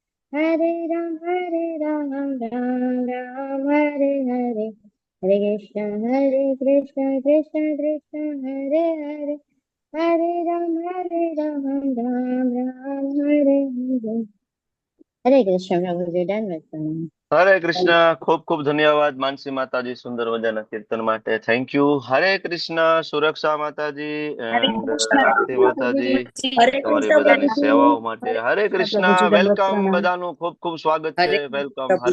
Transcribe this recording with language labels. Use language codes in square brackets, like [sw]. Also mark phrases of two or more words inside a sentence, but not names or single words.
[hi] हरे राम राम हरे हरे हरे कृष्ण कृष्ण हरे हरे हरे राम राम हरे हरे हरे कृष्ण प्रभु जी दंडवत [gu] હરે કૃષ્ણ. ખૂબ ખૂબ ધન્યવાદ માનસી માતાજી સુંદર મજાના કીર્તન માટે. [en] thank you. [gu] હરે કૃષ્ણ. સુરક્ષા માતાજી હરે એન્ડ કૃષ્ણ આરતી માતાજી હરે તમારી કૃષ્ણ બધાની પ્રભુજી. સેવાઓ માટે. હરે કૃષ્ણ. પ્રભુજી દંડવત વેલકમ. પ્રણામ બધાનું ખૂબ ખૂબ સ્વાગત છે. હરે વેલકમ. હરે